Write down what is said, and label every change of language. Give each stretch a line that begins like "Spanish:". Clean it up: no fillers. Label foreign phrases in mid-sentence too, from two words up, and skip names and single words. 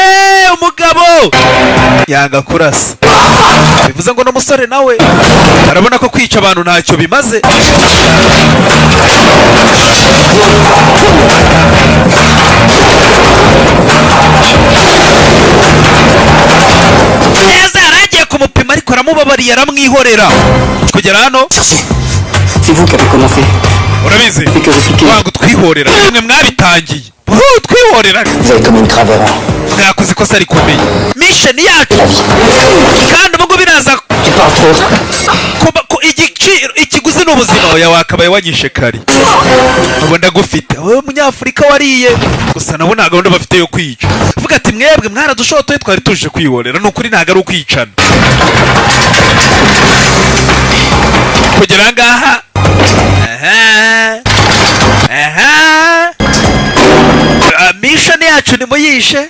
Kinyarwanda: Umugabo yanga kurasa, bivuze ngo n'umusore nawe arabona ko kwica abantu ntacyo bimaze. Neza yaragiye kumupima, ariko aramubabariye, aramwihorera. Kugera hano,
French: C'est vous qui avez commencé.
Kinyarwanda: urabizi wangu twihorera, nimwe mwabitangiye. Twihorera,
French: Vous avez commis une grave erreur.
Kinyarwanda: mwakoze ikosa rikomeye. Mission yacu kandi ubwo biraza
French: Tu parles trop.
Kinyarwanda: ikiguzi n'ubuzima. Oya, wakabaye wanyishe kare, ubu ndagufite wowe munyafurika wariye. Gusa nabo nta gahunda bafite yo kwica. Vuga ati mwebwe mwaradushotoye, twari tuje kwihorera. Ni ukuri ntabwo ari ukwicana. Kugera ngaha, mission yacu ni muyishe.